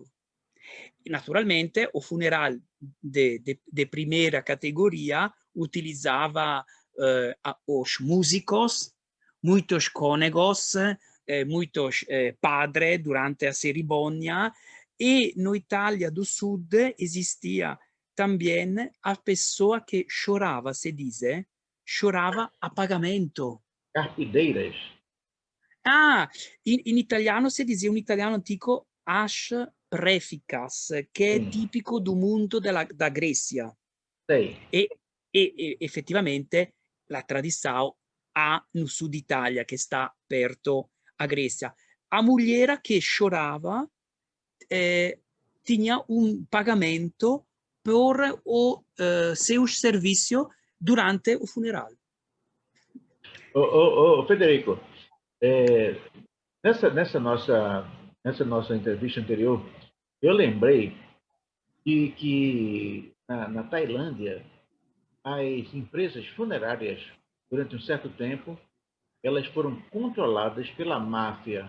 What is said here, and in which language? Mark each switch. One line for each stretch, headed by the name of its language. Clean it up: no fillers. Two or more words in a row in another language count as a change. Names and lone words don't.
Portuguese: Naturalmente, o funeral de primeira categoria utilizava os músicos, muitos cônegos, muitos padres durante a cerimônia, e no Itália do Sul existia também a pessoa que chorava, se diz, chorava a pagamento. Carpideiras.
Italian: Ah, in italiano si dizia, un italiano antico,
Portuguese: as preficas,
Italian: che è
Portuguese: Sim, tipico do mundo da Grécia. sei.
Italian: E effettivamente la
Portuguese: tradição há no sul
Italian: d'Italia, che sta perto a Grécia.
Portuguese: A mulher che chorava tinha un pagamento por o seu serviço durante o funeral. Federico, é, nessa nossa entrevista anterior, eu lembrei que na Tailândia, as empresas funerárias, durante um certo tempo, elas foram controladas pela máfia.